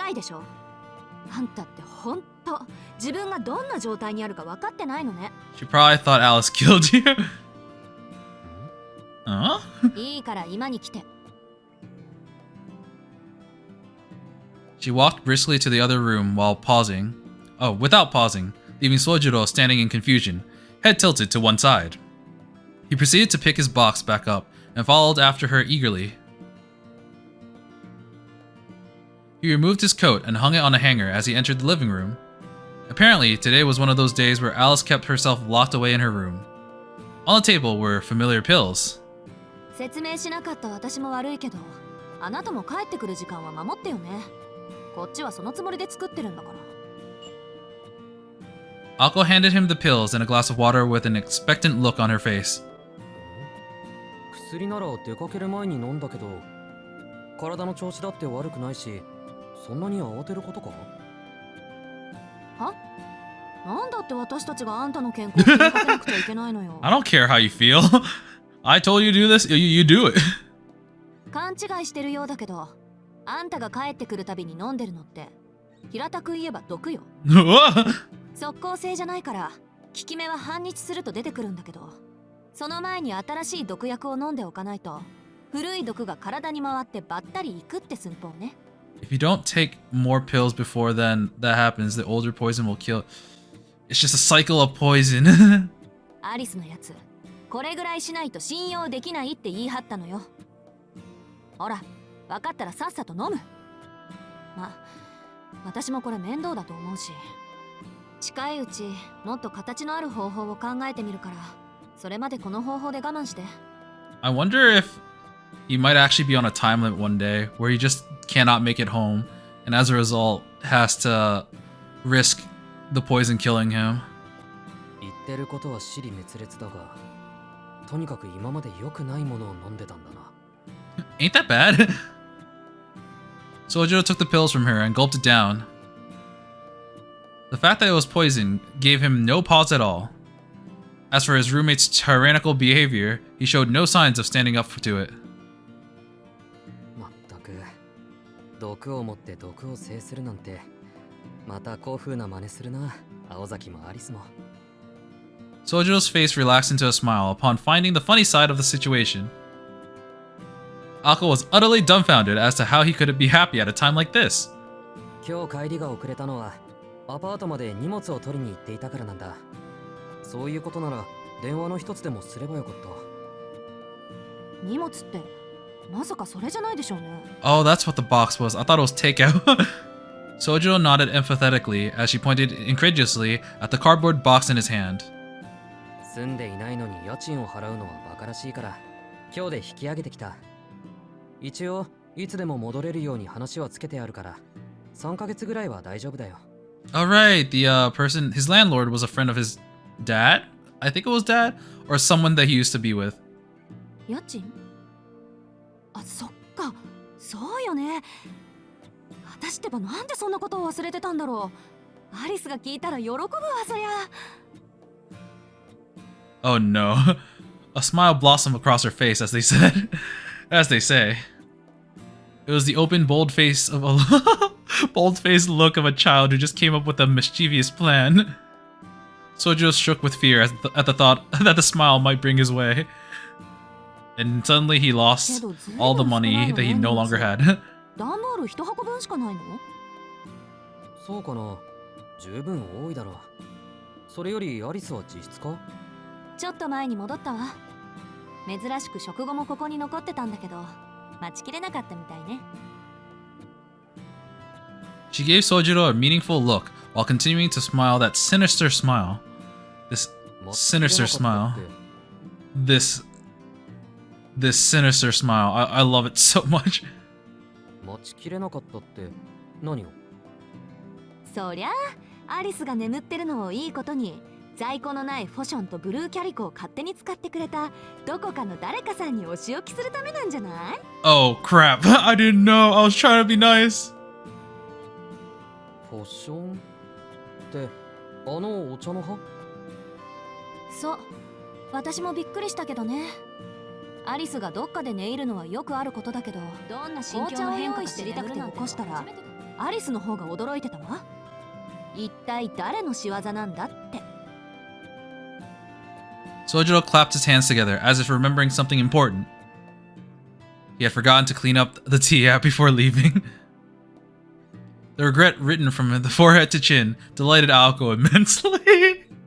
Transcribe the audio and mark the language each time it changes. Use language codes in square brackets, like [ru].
[ja] あんたってほんと自分がどんな状態にあるか分かってないのね。 [en] She probably thought Alice killed you. Huh? [ja] いいから今に来て。 [en] She walked briskly to the other room without pausing, leaving Sojiro standing in confusion, head tilted to one side. He proceeded to pick his box back up and followed after her eagerly. He removed his coat and hung it on a hanger as he entered the living room. Apparently, today was one of those days where Alice kept herself locked away in her room. On the table were familiar pills. [ja] 説明しなかった私も悪いけど、あなたも帰ってくる時間は守ってよね。こっちはそのつもりで作ってるんだから。 [en] Akko handed him the pills and a glass of water with an expectant look on her face. [ja] 薬なら出かける前に飲んだけど、体の調子だって悪くないし、そんなに慌てることか？は？なんだって私たちがあんたの健康を気にかけなくちゃいけないのよ。 [en] I don't care how you feel. I told you to do this, you do it. [ja] 勘違いしてるようだけど、あんたが帰ってくるたびに飲んでるのって平たく言えば毒よ。即効性じゃないから効き目は半日すると出てくるんだけど、その前に新しい毒薬を飲んでおかないと古い毒が体に回ってばったりいくって寸法ね。 [en] If you don't take more pills before then that happens, the older poison will kill. It's just a cycle of poison. [ja] アリスのやつ、これぐらいしないと信用できないって言い張ったのよ。ほら、分かったらさっさと飲む。ま、私もこれ面倒だと思うし、近いうちもっと形のある方法を考えてみるから、それまでこの方法で我慢して。 [en] I wonder if he might actually be on a time limit one day where he just cannot make it home and as a result has to risk the poison killing him. [ja] 言ってることは支離滅裂だが、とにかく今まで良くないものを飲んでたんだな。 [en] Ain't that bad? Sojiro took the pills from her and gulped it down. The fact that it was poison gave him no pause at all. As for his roommate's tyrannical behavior, he showed no signs of standing up to it. [ja] まったく、毒を持って毒を制するなんて、また古風な真似するな、青崎もアリスも。 [en] Sojiro's face relaxed into a smile upon finding the funny side of the situation. Akko was utterly dumbfounded as to how he could be happy at a time like this. [ja] 今日帰りが遅れたのは、アパートまで荷物を取りに行っていたからなんだ。そういうことなら電話の一つでもすればよかった。荷物ってまさかそれじゃないでしょうね。 [en] Oh, that's what the box was. I thought it was takeout. Sojiro nodded emphatically as she pointed incredulously at the cardboard box in his hand. [ja] 住んでいないのに家賃を払うのはバカらしいから、今日で引き上げてきた。一応いつでも戻れるように話はつけてあるから、3ヶ月ぐらいは大丈夫だよ。 [en] Alright, the person, his landlord was a friend of his dad? I think it was dad? Or someone that he used to be with. [ja] 家賃？あ、そっか、そうよね。私ってばなんでそんなことを忘れてたんだろう。アリスが聞いたら喜ぶわ、そりゃ。 [en] Oh no. A smile blossomed across her face as they said. As they say. It was the open, bold-faced look of a child who just came up with a mischievous plan. Sojiro shook with fear at the thought that the smile might bring his way. And suddenly he lost all the money that he no longer had. [ja] 段ボール1箱分しかないの？そうかな。十分多いだろう。それよりアリスは自室か？ちょっと前に戻ったわ。珍しく食後もここに残ってたんだけど、待ちきれなかったみたいね。 [en] She gave Sojiro a meaningful look while continuing to smile that sinister smile. This sinister smile. This sinister smile. I love it so much. [ja] 待ちきれなかったって何を？そりゃあ、アリスが眠ってるのをいいことに在庫のないフォションとブルーキャリコを勝手に使ってくれたどこかの誰かさんにお仕置きするためなんじゃない？ [en] Oh crap. I didn't know. I was trying to be nice. [ja] フォッションってあのお茶の葉？そう、私もびっくりしたけどね。アリスがどっかで寝入るのはよくあることだけど、どんな心境の変化か知りたくて起こしたらアリスの方が驚いてたわ。一体誰の仕業なんだって。 [en] Sojiro clapped his hands together as if remembering something important. He had forgotten to clean up the tea before leaving. The regret written from the forehead to chin delighted Aoko immensely.